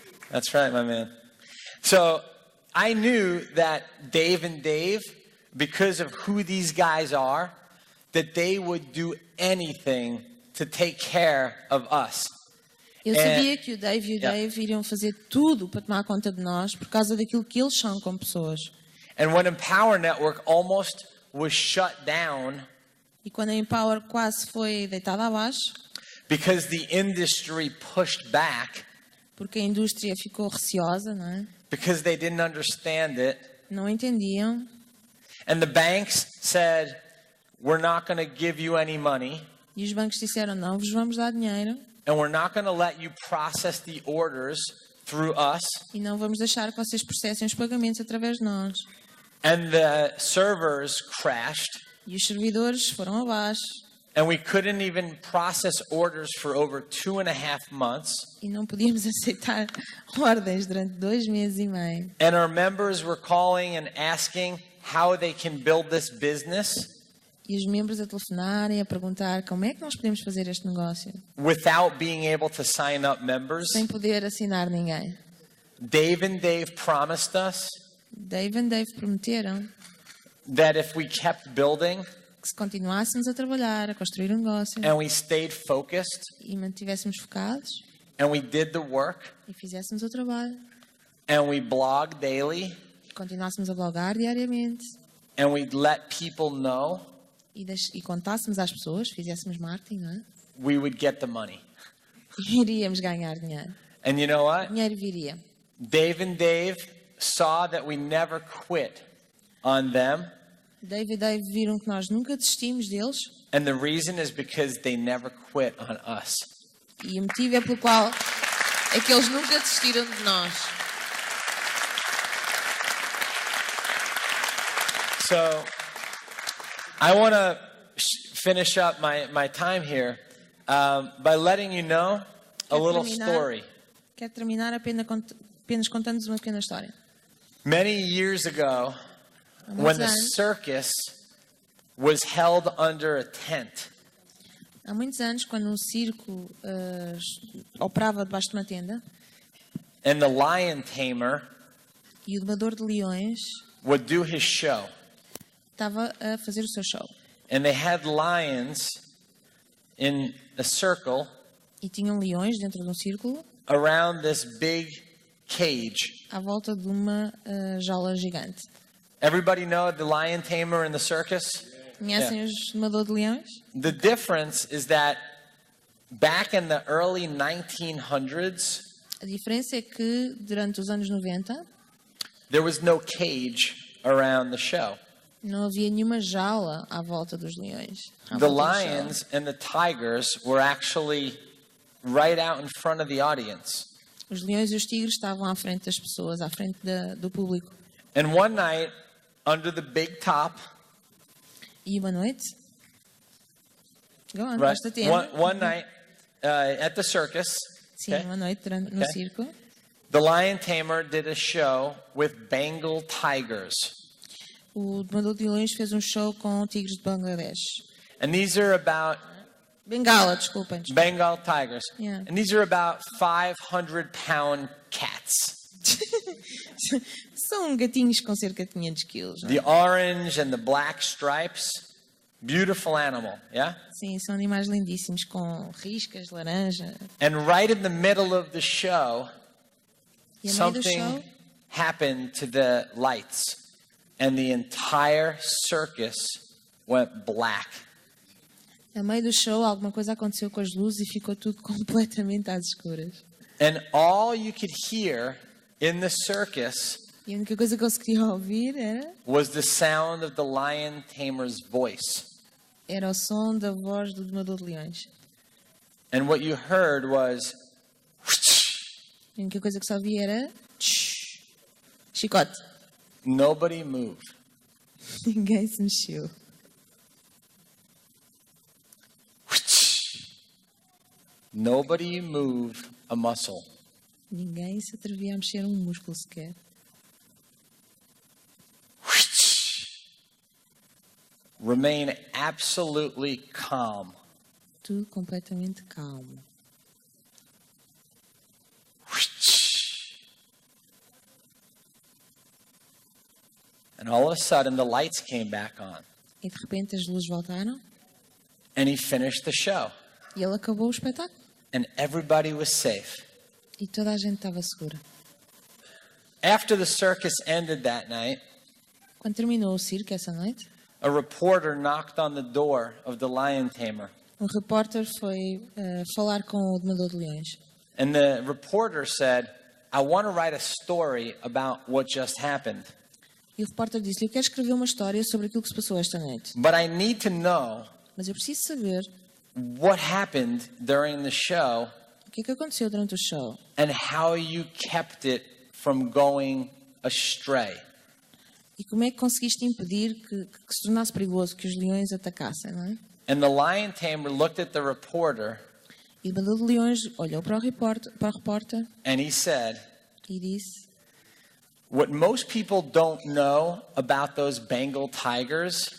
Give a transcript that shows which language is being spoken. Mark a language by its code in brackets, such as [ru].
[en] That's right, my man. So I knew that Dave and Dave, because of who these guys are, that they would do anything to take care of us. [pt] Eu sabia que o Dave e o [en] Yeah. [pt] Dave iriam fazer tudo para tomar conta de nós por causa daquilo que eles são como pessoas. [en] And when Empower Network almost was shut down [pt] E quando a Empower quase foi deitada abaixo, [en] because the industry pushed back, [pt] porque a indústria ficou receosa, não é? [en] because they didn't understand it, [pt] Não entendiam. [en] and the banks said, we're not going to give you any money, [pt] E os bancos disseram, não vos vamos dar dinheiro [en] and we're not going to let you process the orders through us. [pt] e não vamos deixar que vocês processem os pagamentos através de nós. [en] And the servers crashed, [pt] E os servidores foram abaixo [en] and we couldn't even process orders for over 2.5 months. [pt] e não podíamos aceitar ordens durante 2 meses e meio. [en] And our members were calling and asking how they can build this business [pt] E os membros a telefonarem, a perguntar como é que nós podemos fazer este negócio [en] without being able to sign up members. [pt] sem poder assinar ninguém. [en] Dave and Dave promised us [pt] Dave e Dave prometeram [en] that if we kept building [pt] que se continuássemos a trabalhar, a construir um negócio [en] and we stayed focused [pt] e mantivéssemos focados [en] and we did the work [pt] e fizéssemos o trabalho [en] and we blogged daily [pt] e continuássemos a blogar diariamente [en] and we let people know, [pt] e contássemos às pessoas, fizéssemos marketing, não é? [en] we would get the money. [pt] Iríamos ganhar dinheiro. [en] And you know [pt] O [en] what? [pt] dinheiro viria. [en] Dave and Dave saw that we never quit on them, [pt] Dave e Dave viram que nós nunca desistimos deles [en] and the reason is because they never quit on us. [pt] e o motivo é pelo qual é que eles nunca desistiram de nós. [en] So I want to finish up my time here by letting you know a little story. [pt] Quero terminar apenas contando-vos uma pequena história. [en] Many years ago, [pt] Há [en] when [pt] muitos [en] the [pt] anos, [en] circus was held under a tent, [pt] há muitos anos, quando um circo operava debaixo de uma tenda [en] and the lion tamer [pt] e o domador de leões [en] would do his show, [pt] estava a fazer o seu show. [en] and they had lions in a circle [pt] E tinham leões dentro de um círculo [en] around this big cage. [pt] à volta de uma jaula gigante. [en] Everybody know the lion tamer in the circus? [pt] Conhecem os domadores de leões? [en] The difference is that back in the early 1900s, [pt] A diferença é que durante os anos 90 [en] there was no cage around the show. [pt] não havia nenhuma jaula à volta dos leões. À [en] The [pt] volta do show. [en] lions and the tigers were actually right out in front of the audience. [pt] Os leões e os tigres estavam à frente das pessoas, à frente do público. [en] And one night, under the big top, [pt] E uma noite, [en] right? [pt] basta ter. [en] One night at the circus, [pt] Sim, [en] okay, [pt] uma noite no [en] Okay. [pt] circo, [en] the lion tamer did a show with Bengal tigers. [pt] o domador de leões fez um show com tigres de Bangladesh. [en] And these are about [pt] Bengala, desculpem. [en] Bengal tigers. Yeah. And these are about 500-pound cats. [pt] São gatinhos com cerca de 500 quilos. Não é? [en] The orange and the black stripes, beautiful animal, yeah? [pt] Sim, são animais lindíssimos com riscas, laranja. [en] And right in the middle of the show, [pt] E a meio do [en] something [pt] show, [en] happened to the lights, and the entire circus went black. [pt] a meio do show, alguma coisa aconteceu com as luzes e ficou tudo completamente às escuras. [en] And all you could hear in the circus [pt] E a única coisa que eu conseguia ouvir [en] was the sound of the lion tamer's voice. [pt] era o som da voz do domador de leões. [en] And what you heard was, whoosh, [pt] A única coisa que só via era chicote. [en] Nobody moved. [pt] Ninguém se mexeu. [en] Nobody moved a muscle. [pt] Ninguém se atrevia a mexer um músculo sequer. [en] Remain absolutely calm. [pt] Tudo completamente calmo. [en] And all of a sudden the lights came back on. [pt] E de repente as luzes voltaram [en] And he finished the show. [pt] e ele acabou o espetáculo. [en] And everybody was safe. [pt] E toda a gente estava segura. [en] After the circus ended that night, [pt] Quando terminou o circo essa noite, [en] a reporter knocked on the door of the lion tamer. [pt] um repórter foi falar com o domador de leões. [en] And the reporter said, I want to write a story about what just happened. [pt] E o repórter disse-lhe: eu quero escrever uma história sobre aquilo que se passou esta noite. [en] But I need to know [pt] Mas eu preciso saber [en] what happened during the show [pt] o que é que aconteceu durante o show [en] and how you kept it from going astray. [pt] e como é que conseguiste impedir que se tornasse perigoso, que os leões atacassem, não é? [en] And the lion tamer looked at the reporter [pt] E o domador de leões olhou para o repórter [en] and he said, [pt] e disse: [en] what most people don't know about those Bengal tigers